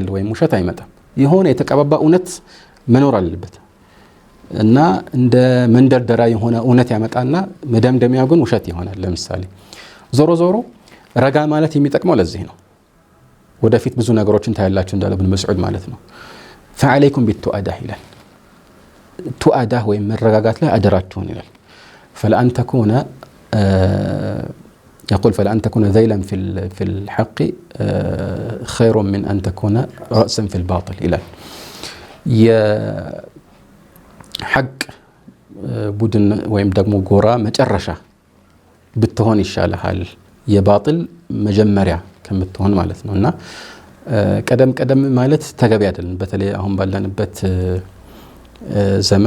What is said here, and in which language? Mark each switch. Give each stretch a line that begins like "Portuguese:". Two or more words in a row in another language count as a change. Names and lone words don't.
Amharic: ወይም ውሸት አይመጣም። የሆነ የተቀባባ እውነት መኖር አለበት እና እንደ መንደርደራ የሆነ እውነት ያመጣና መደምደሚያው ግን ውሸት ይሆናል። ለምሳሌ ዞሮ ዞሮ ረጋ ማለት የሚጠቅመው ለዚህ ነው። ወደፊት ብዙ ነገሮችን ታያላችሁ እንዳለ ኢብኑ መስዑድ ማለት ነው።
Arabic: فعليكم بالتؤاده
Amharic: ይላል። ቱአዳህ ወይም መረጋጋት ላይ አደራችሁን ይላል።
Arabic: فلأن تكون يقول فلأن تكون ذيلا في الحق خير من أن تكون رأسا في الباطل
Amharic: ይላል። የሐቅ ቡድን ወይም ደግሞ ጎራ መጨረሻ ብትሆን ይሻላል የባጢል መጀመሪያ ከምትሆን ማለት ነውና ቀደም ማለት ተገቢ አይደለም። በተለይ አሁን ባለንበት ዘመን